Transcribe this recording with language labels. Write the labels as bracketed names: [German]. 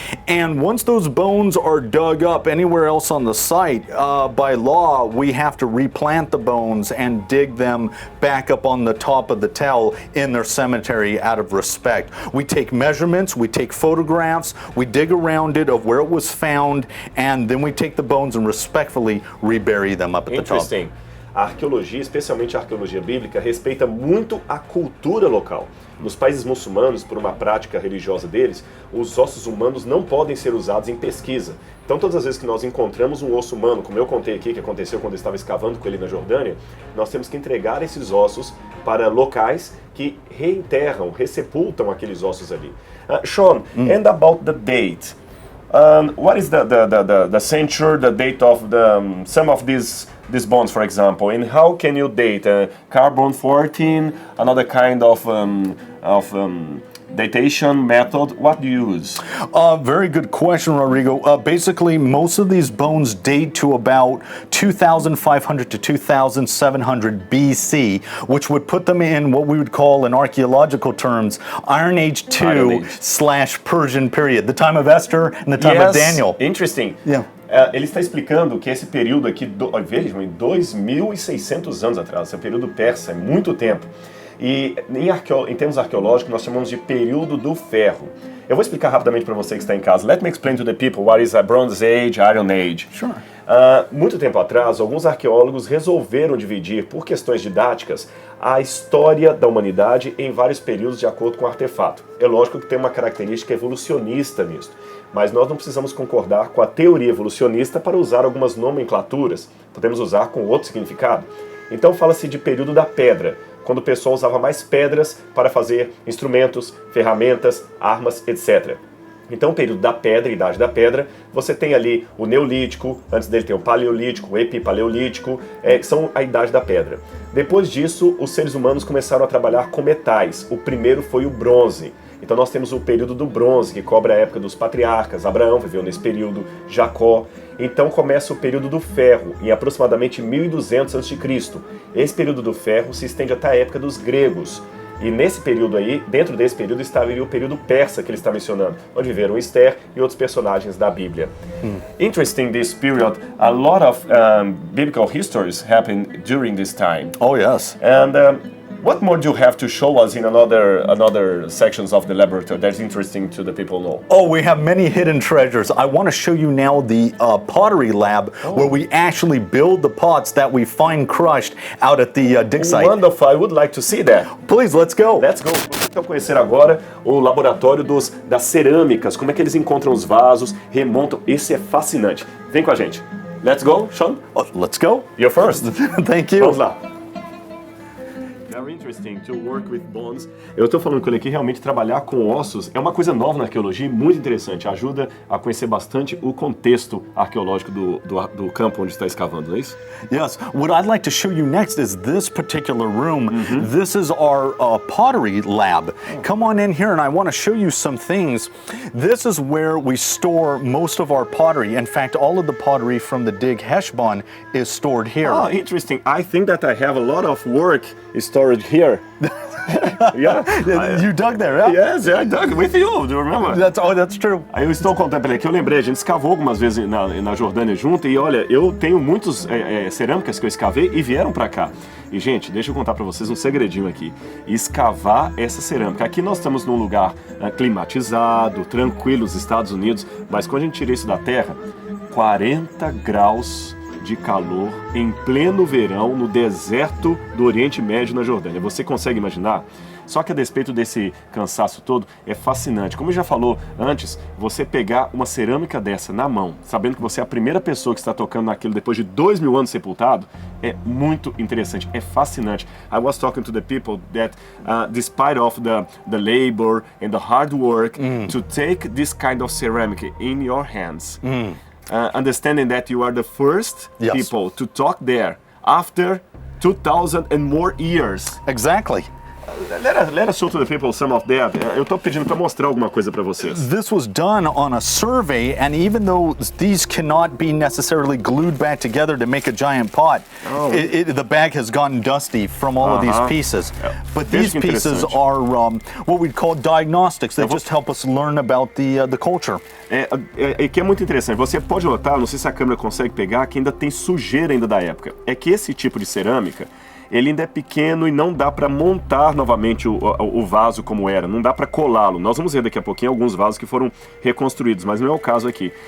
[English] And once those bones are dug up anywhere else on the site, by law, we have to replant the bones and dig them back up on the top of the Tel in their cemetery out of respect. We take measurements, we take photographs, we dig around it of where it was found, and then we take the bones and respectfully rebury them up at the top. Interesting. [Portuguese] A arqueologia, especialmente a arqueologia bíblica, respeita muito a cultura local. Nos países muçulmanos, por uma prática religiosa deles, os ossos humanos não podem ser usados em pesquisa. Então, todas as vezes que nós encontramos um osso humano, como eu contei aqui, que aconteceu quando eu estava escavando com ele na Jordânia, nós temos que entregar esses ossos para locais que reenterram, ressepultam aqueles ossos ali. [English] Sean, and about the date. What is the century, the date of some of these bones, for example, and how can you date carbon-14, another kind of datation method? What do you use? Very good question, Rodrigo. Basically, most of these bones date to about 2,500 to 2,700 BC, which would put them in what we would call, in archaeological terms, Iron Age II / Persian period, the time of Esther and the time of Daniel. Interesting. Yeah. [Portuguese] Ele está explicando que esse período aqui, vejam, em 2.600 anos atrás, esse período persa, é muito tempo. E em termos arqueológicos, nós chamamos de período do ferro. Eu vou explicar rapidamente para você que está em casa. [English] Let me explain to the people what is a Bronze Age, Iron Age. Sure. [Portuguese] Muito tempo atrás, alguns arqueólogos resolveram dividir, por questões didáticas, a história da humanidade em vários períodos de acordo com o artefato. É lógico que tem uma característica evolucionista nisso, mas nós não precisamos concordar com a teoria evolucionista para usar algumas nomenclaturas. Podemos usar com outro significado. Então fala-se de período da pedra, quando o pessoal usava mais pedras para fazer instrumentos, ferramentas, armas, etc. Então, o período da pedra, idade da pedra, você tem ali o Neolítico, antes dele tem o Paleolítico, o Epipaleolítico, que são a idade da pedra. Depois disso, os seres humanos começaram a trabalhar com metais. O primeiro foi o bronze. Então nós temos o período do bronze, que cobre a época dos patriarcas. Abraão viveu nesse período, Jacó. Então começa o período do ferro, em aproximadamente 1200 a.C. Esse período do ferro se estende até a época dos gregos. E nesse período aí, dentro desse período, estaria o período persa que ele está mencionando, onde viveram Esther e outros personagens da Bíblia. [English] Interesting this period, a lot of biblical histories happened during this time. Oh, yes. And what more do you have to show us in another sections of the laboratory that's interesting to the people know? Oh, we have many hidden treasures. I want to show you now the pottery lab where we actually build the pots that we find crushed out at the dig site. Wonderful, I would like to see that. Please, let's go. Let's go. [Portuguese] Vamos então conhecer agora o laboratório das cerâmicas, como é que eles encontram os vasos, remontam. Esse é fascinante. Vem com a gente. [English] Let's go, Sean? Let's go. You're first. Thank you. [Portuguese] Vamos lá. [English] Very interesting to work with bones. [Portuguese] Eu estou falando com ele aqui, realmente trabalhar com ossos é uma coisa nova na arqueologia, muito interessante. Ajuda a conhecer bastante o contexto arqueológico do campo onde está escavando, não é isso? [English] Yes. What I'd like to show you next is this particular room. This is our pottery lab. Come on in here and I want to show you some things. This is where we store most of our pottery. In fact, all of the pottery from the dig Heshbon is stored here. Oh, interesting. I think that I have a lot of work stored here. Yeah. You dug there, yeah? Yes, I dug with you, do you remember? That's true. [Portuguese] Aí eu estou contando para ele que eu lembrei, a gente escavou algumas vezes na Jordânia junto e olha, eu tenho muitos cerâmicas que eu escavei e vieram para cá. E gente, deixa eu contar para vocês um segredinho aqui. Escavar essa cerâmica. Aqui nós estamos num lugar climatizado, tranquilo, os Estados Unidos, mas quando a gente tira isso da terra, 40 graus de calor em pleno verão no deserto do Oriente Médio na Jordânia. Você consegue imaginar? Só que a despeito desse cansaço todo, é fascinante. Como eu já falou antes, você pegar uma cerâmica dessa na mão, sabendo que você é a primeira pessoa que está tocando naquilo depois de 2000 anos sepultado, é muito interessante, é fascinante. [English] I was talking to the people that despite of the labor and the hard work to take this kind of ceramic in your hands, understanding that you are the first people to talk there after 2000 and more years. Exactly. Let us show to the people some of that. [Portuguese] Eu tô pedindo para mostrar alguma coisa para vocês. [English] This was done on a survey, and even though these cannot be necessarily glued back together to make a giant pot, the bag has gotten dusty from all of these pieces. But these pieces are what we'd call diagnostics. They just help us learn about the culture. [Portuguese] Que é muito interessante. Você pode notar, não sei se a câmera consegue pegar, que ainda tem sujeira ainda da época. É que esse tipo de cerâmica, ele ainda é pequeno e não dá para montar novamente o vaso como era, não dá para colá-lo. Nós vamos ver daqui a pouquinho alguns vasos que foram reconstruídos, mas não é o caso aqui.